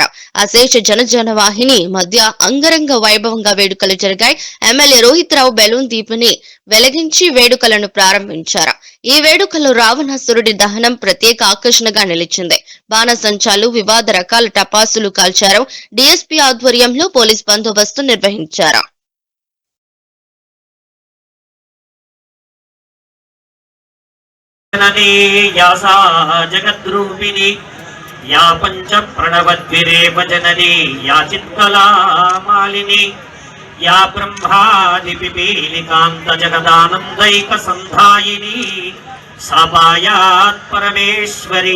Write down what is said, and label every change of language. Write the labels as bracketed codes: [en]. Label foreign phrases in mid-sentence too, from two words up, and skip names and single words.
[te] అశేష జనజనవాహిని మధ్య అంగరంగ వైభవంగా వేడుకలు జరిగాయి. ఎమ్మెల్యే రోహిత్ రావు బెలూన్ దీపిని వెలిగించి వేడుకలను ప్రారంభించారు. ఈ వేడుకల్లో రావణాసురుడి దహనం ప్రత్యేక ఆకర్షణగా నిలిచింది. బాణసంచాలు, వివాద రకాల టపాసులు కాల్చారు. డీఎస్పీ ఆధ్వర్యంలో పోలీస్ బందోబస్తు నిర్వహించారు. [sa] यासा जगद्रूपिणी या पंच प्रणवद्विरेव जननी या चित्कला मालिनी या ब्रह्मादिपिपीलिकान्त जगदानन्दैक संधायिनी सापायात् परमेश्वरी